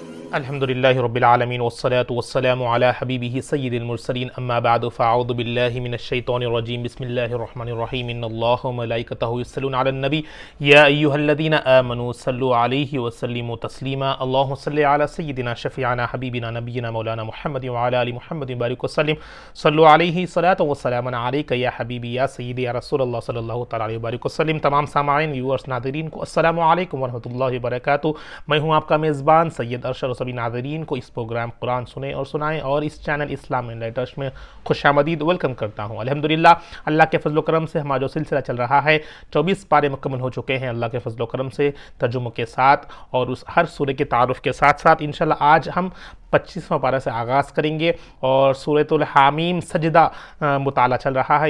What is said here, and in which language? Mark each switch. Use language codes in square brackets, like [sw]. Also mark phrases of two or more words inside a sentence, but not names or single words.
[ar] الحمد لله رب العالمين والصلاة والسلام على حبيبه سيد المرسلين أما بعد فأعوذ بالله من الشيطان الرجيم بسم الله الرحمن الرحيم إن الله وملائكته يصلون على النبي يا أيها الذين آمنوا صلوا عليه وسلموا تسليما اللهم صل على سيدنا شفيعنا حبيبنا نبينا مولانا محمد وعلى آل محمد بارك وسلم صلوا عليه صلاة وسلام عليك يا حبيبي يا سيدي يا رسول الله صلى الله تعالى عليه بارك وسلم. [ur] تمام سامعین ویورز ناظرین کو [ar] السلام عليكم ورحمة الله وبركاته. [ur] میں ہوں آپ کا میزبان سید ارشد۔ سبھی ناظرین کو اس پروگرام قرآن سنے اور سنائیں اور اس چینل اسلام اینلائٹرز میں خوش آمدید ویلکم کرتا ہوں. الحمدللہ اللہ کے فضل کرم سے ہمارا جو سلسلہ چل رہا ہے 24 پارے مکمل ہو چکے ہیں اللہ کے فضل کرم سے ترجموں کے ساتھ اور اس ہر سورہ کے تعارف کے ساتھ ساتھ ان شاء اللہ آج ہم 25واں پارہ سے آغاز کریں گے اور سورۃ الحم سجدہ مطالعہ چل رہا ہے.